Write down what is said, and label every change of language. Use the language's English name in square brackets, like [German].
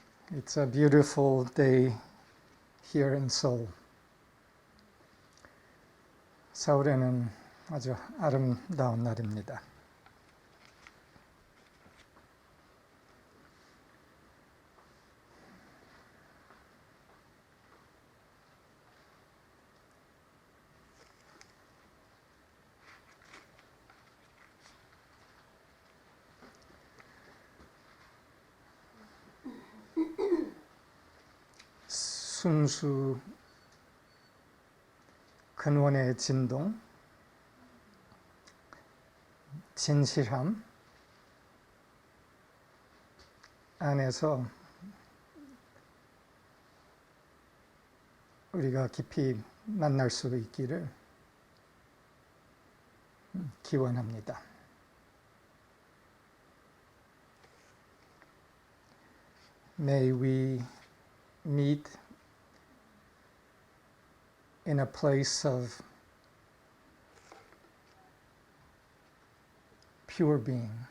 [English] It's a beautiful day here in Seoul. [Korean] 서울에는 아주 아름다운 날입니다. 순수 근원의 진동, 진실함 안에서 우리가 깊이 만날 수 있기를 기원합니다. [English] May we meet in a place of pure being.